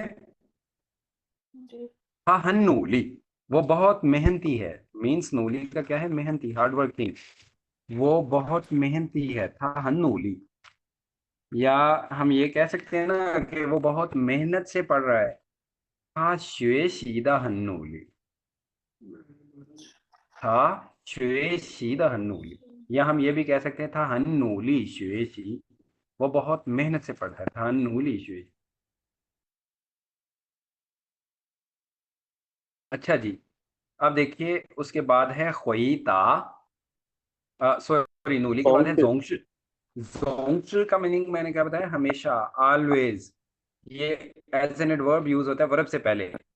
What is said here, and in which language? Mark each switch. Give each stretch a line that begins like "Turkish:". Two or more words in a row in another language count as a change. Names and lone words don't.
Hindi: जी। हाँ हाँ, नूली वो बहुत मेहनती है, मीन्स नूली का क्या है, मेहनती,
English: hard working,
Hindi: वो बहुत मेहनती है,
Chinese: 他很努力.
Hindi: या हम ये कह सकते हैं ना कि वो बहुत मेहनत से पढ़ रहा है,
Chinese: 他学习的很努力, 他学习的很努力.
Hindi: या हम ये भी कह सकते हैं
Chinese: 他很努力学习,
Hindi: वो बहुत मेहनत से पढ़ रहा है,
Chinese: 他很努力学习.
Hindi: अच्छा जी, अब देखिए उसके बाद है ख्वईता, सॉरी नूली के बाद है 同志 जोंगश। जोंगश का मीनिंग मैंने क्या बताया, हमेशा, ऑलवेज, ये
English: as an adverb
Hindi: यूज होता है वर्ब से पहले।